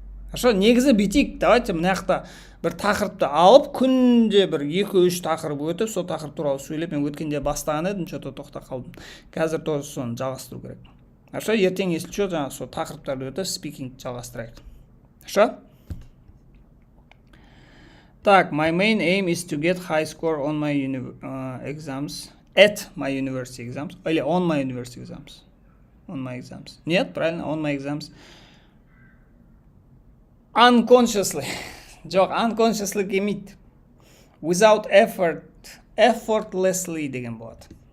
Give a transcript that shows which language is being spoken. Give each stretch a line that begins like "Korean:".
Kazakh: Хорошо, негізі бүйтейік,
Russian: давайте
Kazakh: мына жақта бір тақырыпты алып, күнде бір 2-3 тақырып өтіп, сол тақырып туралы сөйлеп, мен өткенде бастаған едім,
Russian: что-то
Kazakh: тоқтап қалдым. Қазір тоже соны жалғастыру керек. Хорошо, ертең
Russian: если что,
Kazakh: жаңа сол тақырыптарды өтіп, спикинг жалғастырайық.
Russian: Хорошо?
English: Так, my main aim is to get high score on my exams, at my university exams,
Russian: или
English: on my university exams. On my exams.
Russian: Нет, правильно, on my exams.
English: Unconsciously.
Kazakh: Жоқ, unconsciously келмейді.
English: Without effort, effortlessly
Kazakh: деген болады.